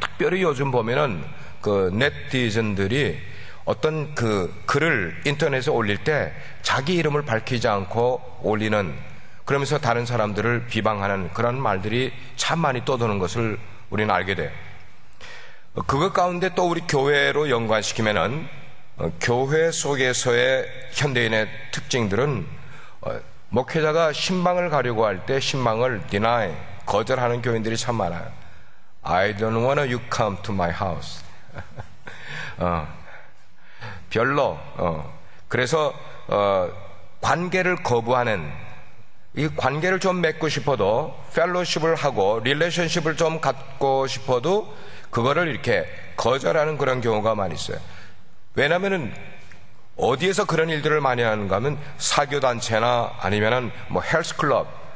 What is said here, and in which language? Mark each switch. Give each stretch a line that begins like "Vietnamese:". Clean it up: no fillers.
Korean: 특별히 요즘 보면은 그 네티즌들이 어떤 그 글을 인터넷에 올릴 때 자기 이름을 밝히지 않고 올리는, 그러면서 다른 사람들을 비방하는 그런 말들이 참 많이 떠도는 것을 우리는 알게 돼요. 그것 가운데 또 우리 교회로 연관시키면은 교회 속에서의 현대인의 특징들은 목회자가 신방을 가려고 할 때 신방을 deny, 거절하는 교인들이 참 많아요.
English: I don't want you come to my house.
Korean: 별로. 그래서 관계를 거부하는, 이 관계를 좀 맺고 싶어도 펠로십을 하고 릴레이션십을 좀 갖고 싶어도 그거를 이렇게 거절하는 그런 경우가 많이 있어요. 왜냐면은 어디에서 그런 일들을 많이 하는가 하면 사교단체나 아니면은 헬스클럽.